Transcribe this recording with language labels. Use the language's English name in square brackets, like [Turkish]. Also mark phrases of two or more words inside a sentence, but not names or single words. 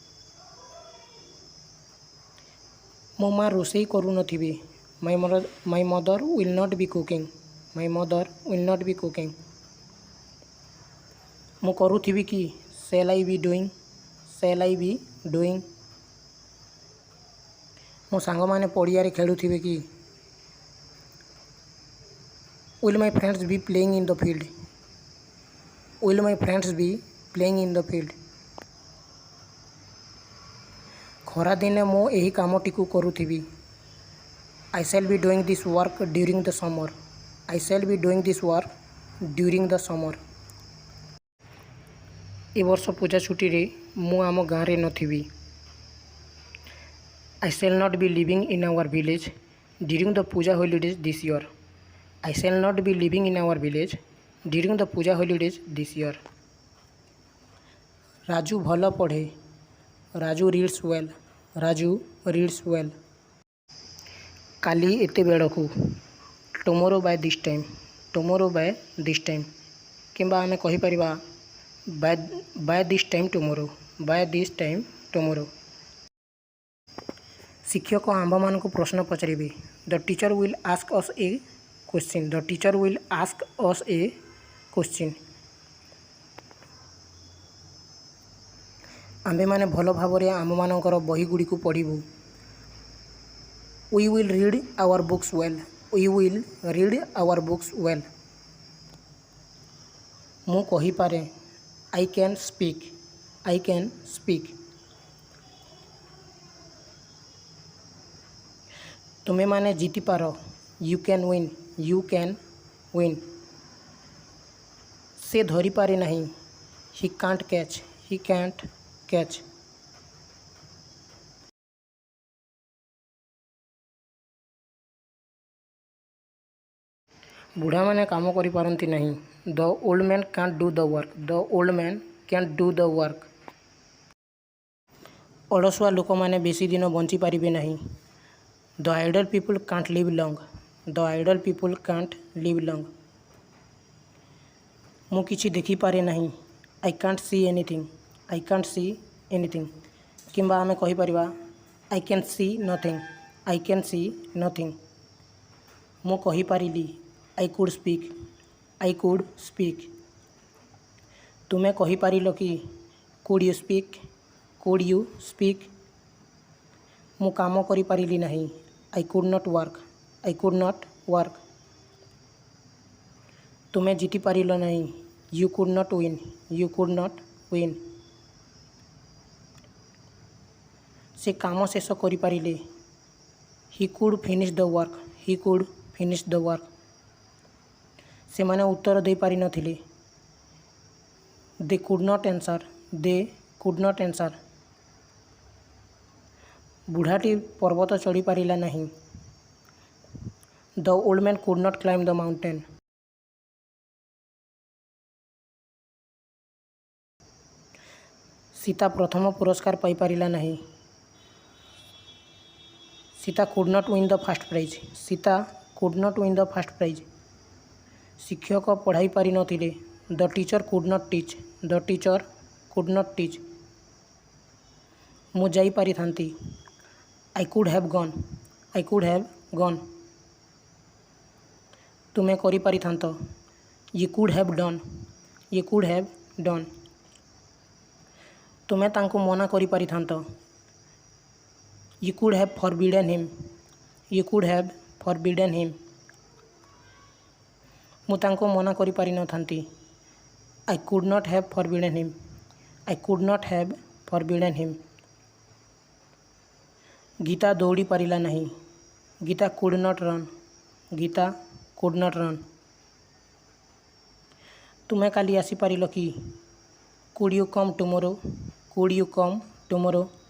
[Odia] ମୋ ମା ରୋଷେଇ କରୁନଥିବେ। [English] My mother will not be cooking. My mother will not be cooking. [Odia] ମୁଁ କରୁଥିବି କି? [English] Shall I be doing? Shall I be doing? [Odia] ମୋ ସାଙ୍ଗମାନେ ପଡ଼ିଆରେ ଖେଳୁଥିବେ କି? [English] Will my friends be playing in the field? Will my friends be playing in the field? [Odia] ଖରାଦିନେ ମୁଁ ଏହି କାମଟିକୁ କରୁଥିବି। [English] I shall be doing this work during the summer. I shall be doing this work during the summer. [Odia] ଏ ବର୍ଷ ପୂଜା ଛୁଟିରେ ମୁଁ ଆମ ଗାଁରେ ନଥିବି। [English] I shall not be living in our village during the puja holidays this year. I shall not be living in our village during the puja holidays this year. [Odia] ରାଜୁ ଭଲ ପଢ଼େ। ରାଜୁ [English] reads well. ରାଜୁ reads well. [Odia] କାଲି ଏତେବେଳକୁ। [English] Tomorrow by this time. Tomorrow by this time. [Odia] କିମ୍ବା ଆମେ କହିପାରିବା [English] by this time tomorrow. By this time tomorrow. [Odia] ଶିକ୍ଷକ ଆମ୍ଭମାନଙ୍କୁ ପ୍ରଶ୍ନ ପଚାରିବେ। [English] The teacher will ask us a question. The teacher will ask us a question. [Odia] ଆମ୍ଭେମାନେ ଭଲ ଭାବରେ ଆମମାନଙ୍କର ବହିଗୁଡ଼ିକୁ ପଢ଼ିବୁ। [English] We will read our books well. We will read our books well. [Odia] ମୁଁ କହିପାରେ [English] I can speak. I can speak. [Odia] ତୁମେ ମାନେ ଜିତିପାର. [English] You can win. You can win. [Odia] ସେ ଧରିପାରେ ନାହିଁ. [English] He can't catch. He can't catch. [Odia] ବୁଢ଼ାମାନେ କାମ କରିପାରନ୍ତି ନାହିଁ. [English] The old man can't do the work. The old man can't do the work. [Odia] ଅଳସୁଆ ଲୋକମାନେ ବେଶୀ ଦିନ ବଞ୍ଚିପାରିବେ ନାହିଁ. [English] The idle people can't live long. The idle people can't live long. [Odia] ମୁଁ କିଛି ଦେଖିପାରେ ନାହିଁ. [English] I can't see anything. I can't see anything. [Odia] କିମ୍ବା ଆମେ କହିପାରିବା [English] I can see nothing. I can see nothing. [Odia] ମୁଁ କହିପାରିଲି. [English] I could speak. I could speak. [Odia] ତୁମେ କହିପାରିଲ କି? [English] Could you speak? Could you speak? [Odia] ମୁଁ କାମ କରିପାରିଲି ନାହିଁ. [English] I could not work. I could not work. [Odia] ତୁମେ ଜିତିପାରିଲ ନାହିଁ. [English] You could not win. You could not win. [Odia] ସେ କାମ ଶେଷ କରିପାରିଲେ. [English] He could finish the work. He could finish the work. [Odia] ସେମାନେ ଉତ୍ତର ଦେଇପାରିନଥିଲେ. [English] They could not answer. They could not answer. [Odia] ବୁଢ଼ାଟି ପର୍ବତ ଚଢ଼ିପାରିଲା ନାହିଁ. [English] The old man could not climb the mountain. [Odia] ସୀତା ପ୍ରଥମ ପୁରସ୍କାର ପାଇପାରିଲା ନାହିଁ. [English] ସୀତା could not win the first prize. ସୀତା could not win the first prize. [Odia] ଶିକ୍ଷକ ପଢ଼ାଇ ପାରିନଥିଲେ. [English] The teacher could not teach. The teacher could not teach. [Odia] ମୁଁ ଯାଇପାରିଥାନ୍ତି. [English] I could have gone. I could have gone. [Odia] ତୁମେ କରିପାରିଥାନ୍ତ. [English] You could have done. You could have done. [Odia] ତୁମେ ତାଙ୍କୁ ମନା କରିପାରିଥାନ୍ତ. [English] You could have forbidden him. You could have forbidden him. [Odia] ମୁଁ ତାଙ୍କୁ ମନା କରିପାରିନଥାନ୍ତି. [English] I could not have forbidden him. I could not have forbidden him. [Odia] ଗୀତା ଦୌଡ଼ି ପାରିଲା ନାହିଁ. [English] ଗୀତା could not run. ଗୀତା could not run. [Odia] ତୁମେ କାଲି ଆସିପାରିଲ କି? [English] Could you come tomorrow? Could you come tomorrow?